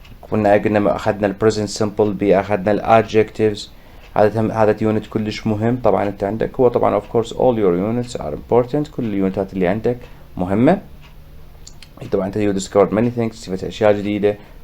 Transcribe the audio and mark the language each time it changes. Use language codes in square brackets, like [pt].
[ar] قلنا اخذنا ال [en] present simple [ar] اخذنا ال adjectives. هذا unit كلش مهم. طبعا انت عندك هو طبعا [en] of course all your units are important. [ar] كل اليونتات اللي عندك مهمة. طبعا انت [en] you discovered many things، [ar] استفدت اشياء جديدة.